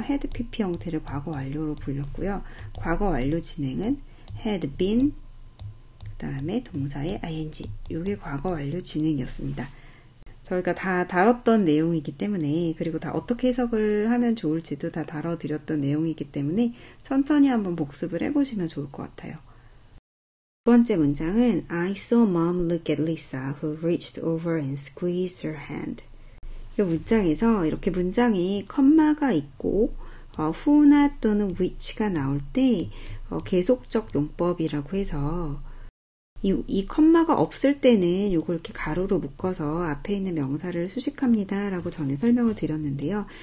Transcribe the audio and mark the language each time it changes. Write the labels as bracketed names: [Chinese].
[Korean] had pp 형태를 과거 완료로 불렸고요. 과거 완료 진행은 had been 그 다음에 동사의 ing, 이게 과거 완료 진행이었습니다. 저희가 다 다뤘던 내용이기 때문에, 그리고 다 어떻게 해석을 하면 좋을지도 다 다뤄드렸던 내용이기 때문에 천천히 한번 복습을 해보시면 좋을 것 같아요. 두 번째 문장은 [English] I saw mom look at Lisa who reached over and squeezed her hand. [Korean] 이 문장에서 이렇게 문장에 컴마가 있고 who나 또는 which가 나올 때 계속적 용법이라고 해서 이 컴마가 없을 때는 이걸 이렇게 가로로 묶어서 앞에 있는 명사를 수식합니다 라고 전에 설명을 드렸는데요.